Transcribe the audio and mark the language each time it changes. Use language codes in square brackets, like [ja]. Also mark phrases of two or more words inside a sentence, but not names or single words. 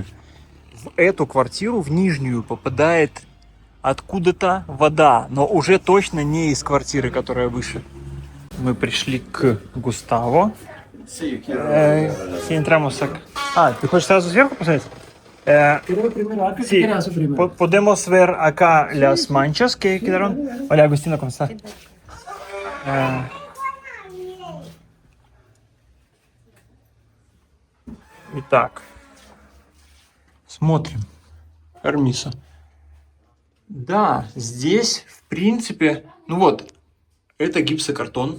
[ru] В эту квартиру, в нижнюю, попадает откуда-то вода, но уже точно не из квартиры, которая выше. Мы пришли к Густаво. Ты хочешь сразу сверху посмотреть? [es] Podemos ver acá las manchas que quedaron. Hola, Agustino, ¿cómo está? [ru] Итак, смотрим. Пермисо. Да, здесь, в принципе, ну вот, это гипсокартон.